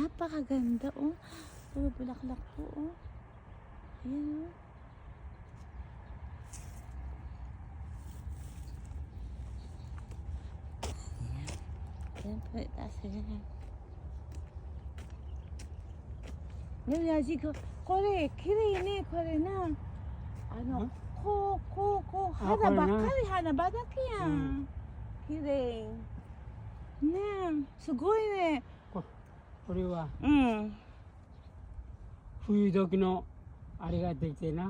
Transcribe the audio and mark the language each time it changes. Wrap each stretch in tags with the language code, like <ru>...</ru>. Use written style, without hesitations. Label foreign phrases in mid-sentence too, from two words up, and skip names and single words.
<tl>Napakaganda, oh. Puro bulaklak po, oh. Ayan, oh. Ayan po, taas yan. Yaji ko,</tl> <ja>これ、綺麗ね、これな。 ano, Huh? Hana こればっなかり花畑やん。綺麗。ねえ、すごいね。これはうん。冬時のあれができてな、</ja>